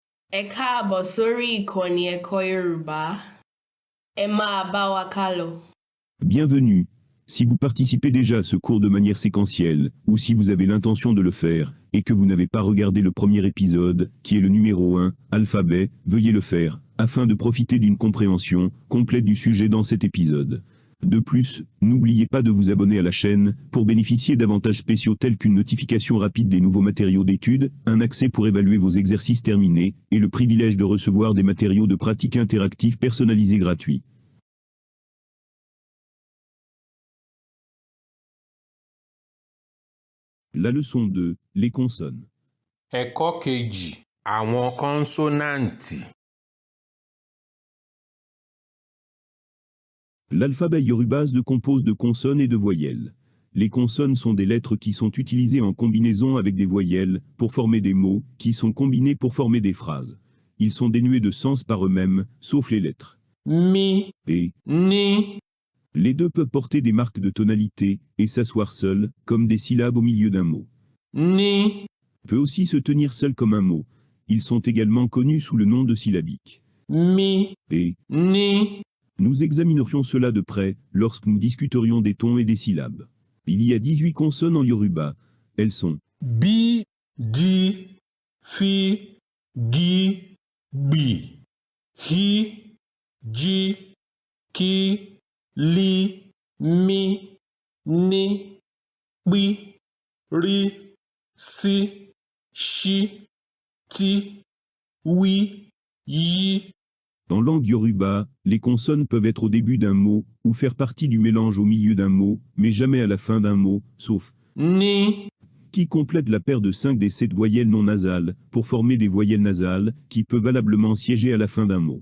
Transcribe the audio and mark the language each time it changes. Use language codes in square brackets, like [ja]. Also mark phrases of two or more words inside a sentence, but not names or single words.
[yo] Ẹ káàbọ̀ sórí ìkànnì ẹ̀kọ́ Yorùbá. Ẹ máa bá wa kálọ. [fr] Bienvenue. Si vous participez déjà à ce cours de manière séquentielle, ou si vous avez l'intention de le faire, et que vous n'avez pas regardé le premier épisode, qui est le numéro 1, alphabet, veuillez le faire, afin de profiter d'une compréhension complète du sujet dans cet épisode. De plus, n'oubliez pas de vous abonner à la chaîne, pour bénéficier d'avantages spéciaux tels qu'une notification rapide des nouveaux matériaux d'études, un accès pour évaluer vos exercices terminés, et le privilège de recevoir des matériaux de pratique interactifs personnalisés gratuits. La leçon 2, les consonnes. [yo] Ẹ̀kọ́ kejì, àwọn kọ́nsọ́náǹtì. [fr] L'alphabet yoruba se compose de consonnes et de voyelles. Les consonnes sont des lettres qui sont utilisées en combinaison avec des voyelles pour former des mots qui sont combinés pour former des phrases. Ils sont dénués de sens par eux-mêmes, sauf les lettres. Mi, Et ni, les deux peuvent porter des marques de tonalité et s'asseoir seuls, comme des syllabes au milieu d'un mot. ni, Peut aussi se tenir seul comme un mot. Ils sont également connus sous le nom de syllabiques. mi, Et ni. nous examinerions cela de près lorsque nous discuterions des tons et des syllabes. Il y a 18 consonnes en yoruba. Elles sont Bi, di, fi, gi, gbi. Hi, ji, ki, li, mi, ni, pi, ri, si, shi, ti, wi, yi. En langue yoruba, les consonnes peuvent être au début d'un mot ou faire partie du mélange au milieu d'un mot, mais jamais à la fin d'un mot, sauf Ni, qui complète la paire de 5 des 7 voyelles non nasales pour former des voyelles nasales qui peuvent valablement siéger à la fin d'un mot.